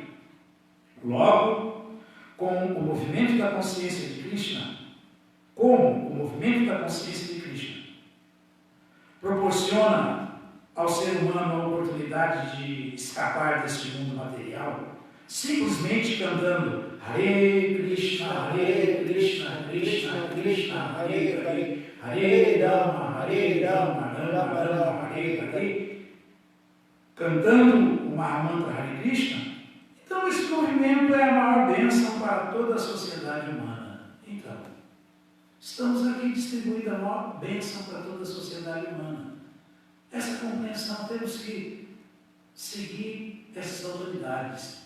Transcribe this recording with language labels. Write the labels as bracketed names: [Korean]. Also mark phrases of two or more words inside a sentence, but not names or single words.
[Portuguese] Logo, com o movimento da consciência de Krishna, proporciona ao ser humano a oportunidade de escapar deste mundo material, simplesmente cantando [Sanskrit] Hare Krishna, Krishna Krishna, Hare Hare, Hare Rama, Rama Rama, Hare Hare, [Portuguese] cantando o Mahamantra Hare Krishna. Então esse movimento é a maior bênção para toda a sociedade humana. Então, estamos aqui distribuindo a maior bênção para toda a sociedade humana. Essa compreensão, temos que seguir essas autoridades.